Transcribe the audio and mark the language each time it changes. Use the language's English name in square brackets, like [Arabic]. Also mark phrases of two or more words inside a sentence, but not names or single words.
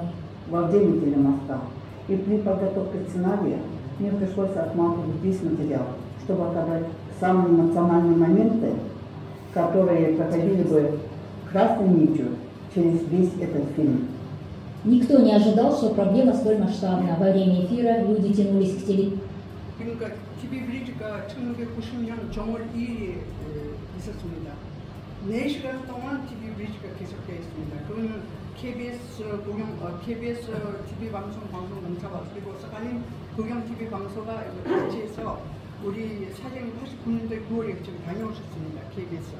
[Russian] Во время телемоста и при подготовке сценария мне пришлось отматывать весь материал, чтобы отобрать самые эмоциональные моменты, которые проходили бы красной нитью через весь этот фильм. Никто не ожидал, что проблема столь масштабна. Во время эфира люди тянулись к телевизору. [Korean] 그러니까 TV 브리지가 1990년 정월 2일에 있었습니다. 4시간 동안 TV 브리지가 계속되어 있습니다. 그러면 KBS KBS TV 방송공사가 그리고 사하린 국영 TV 방송가 같이 해서 우리 사장님 89년도 9월에 지금 다녀오셨습니다. KBS.